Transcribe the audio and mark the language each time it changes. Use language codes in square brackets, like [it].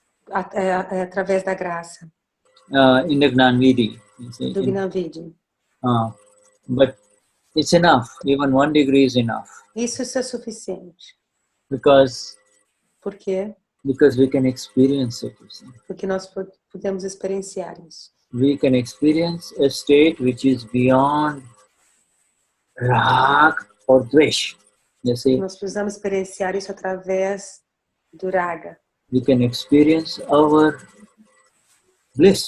[pt] Através da graça. [en] In the Gnani Vidhi. [pt] Do Gnani Vidhi. [en] But it's enough. Even 1 degree is enough. [pt] Isso é suficiente. Por quê? [en] Because we can experience it. [pt] Porque nós podemos experienciar isso. [en] We can experience a state which is beyond rag or dvesh. You see? [pt] Nós precisamos experienciar isso através do raga. [en] We can experience our bliss.